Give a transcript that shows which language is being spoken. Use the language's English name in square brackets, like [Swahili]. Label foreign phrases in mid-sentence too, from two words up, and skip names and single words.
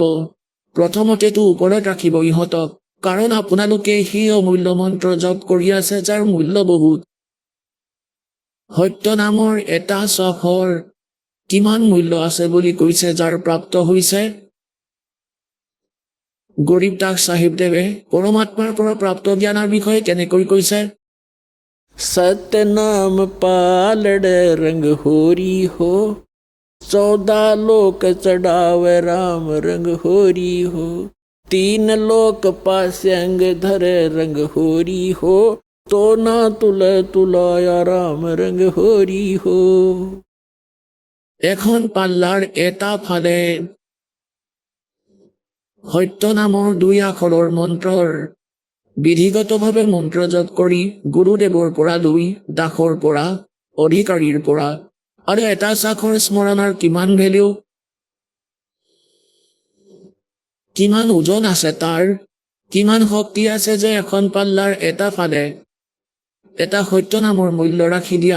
[Assamese] প্ৰথমতেতো ওপৰত ৰাখিব ইহঁতক, কাৰণ আপোনালোকে সেই অমূল্য মন্ত্ৰ জপ কৰি আছে যাৰ মূল্য বহুত। সত্য নামৰ এটা চহৰ কিমান মূল্য আছে বুলি কৈছে যাৰ প্ৰাপ্ত হৈছে। গৰীবদাস চাহিবদেৱে পৰমাত্মাৰ পৰা প্ৰাপ্ত জ্ঞানৰ বিষয়ে কেনেকৈ কৈছে, [Hindi] सत्य नाम पालड़ रंग होरी हो, 14 लोक चढ़ावे राम रंग होरी हो, 3 लोक पासे अंग धरे रंग होरी हो, तो ना तुलाया राम रंग होरी हो। [Assamese] এখন পাল্লাৰ এটা ফালে সত্য নামৰ 2 আখৰৰ মন্ত্ৰৰ বিধিগতভাৱে মন্ত্ৰ জপ কৰি গুৰুদেৱৰ পৰা লৈ, দাসৰ পৰা, অধিকাৰীৰ পৰা, আৰু এটা চাখৰ স্মৰণৰ কিমান ভেলিউ, কিমান ওজন আছে তাৰ, কিমান শক্তি আছে যে এখন পাল্লাৰ এটা ফালে এটা সত্য নামৰ মূল্য ৰাখি দিয়া।